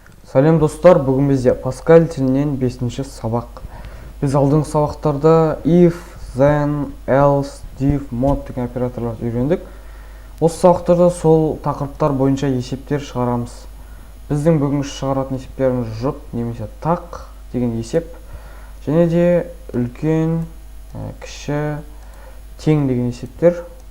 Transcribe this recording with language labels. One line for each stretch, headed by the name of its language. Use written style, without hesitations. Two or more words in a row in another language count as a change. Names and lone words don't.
Kazakh: Сәлем достар, бүгін бізде Pascal тілінен 5-ші сабақ. Біз алдыңғы сабақтарда if, then, else, div, mod деген операторларды үйрендік. Осы сабақтарда сол тақырыптар бойынша есептер шығарамыз. Біздің бүгінгі шығаратын есептеріміз жұп немесе тақ деген есеп, және де үлкен, кіші, тең деген есептер.